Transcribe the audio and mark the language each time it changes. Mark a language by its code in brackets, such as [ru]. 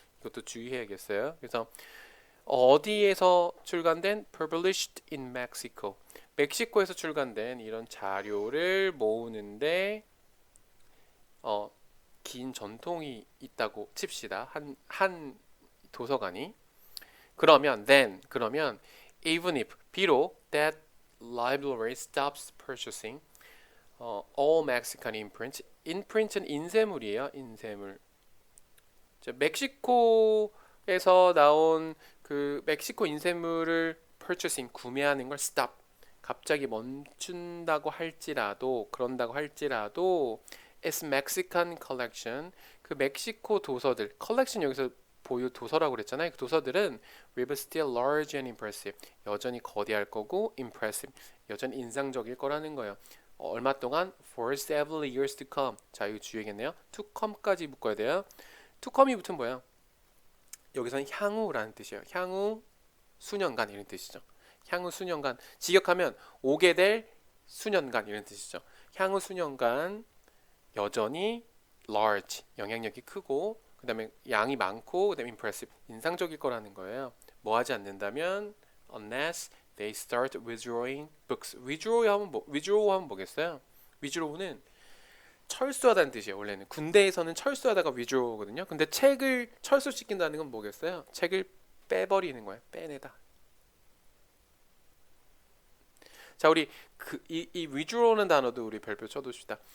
[ko] 이것도 주의해야겠어요. 그래서 어디에서 출간된 [en] published in Mexico. [ko] 멕시코에서 출간된 이런 자료를 모으는데 긴 전통이 있다고 칩시다. 한 도서관이. 그러면 [en] even if [ko] 비록 [en] that library stops purchasing all Mexican imprints. [ko] imprint은 인쇄물이에요. 인쇄물. 멕시코에서 나온 그 멕시코 인쇄물을 purchasing 구매하는 걸 stop 갑자기 멈춘다고 할지라도 그런다고 할지라도 [en] its Mexican collection [ko] 그 멕시코 도서들 collection 여기서 보유 도서라고 그랬잖아요. 그 도서들은 [en] will still large and impressive [ko] 여전히 거대할 거고 impressive 여전히 인상적일 거라는 거예요. 얼마 동안 [en] for several years to come [ko] 자 이거 주의겠네요. to come까지 묶어야 돼요. to come이 붙으면 뭐예요? 여기서는 향후라는 뜻이에요. 향후 수년간 이런 뜻이죠. 향후 수년간 직역하면 오게 될 수년간 이런 뜻이죠. 향후 수년간 여전히 large 영향력이 크고 그 다음에 양이 많고 그 다음에 impressive 인상적일 거라는 거예요. 뭐 하지 않는다면 [en] unless they start withdrawing books withdraw [ko] 하면 뭐겠어요? withdraw는 철수하다는 뜻이에요. 원래는 군대에서는 철수하다가 withdraw거든요. 근데 책을 철수시킨다는 건 뭐겠어요? 책을 빼버리는 거예요. 빼내다. 자, 우리 이 withdraw라는 단어도 우리 별표 쳐두시다.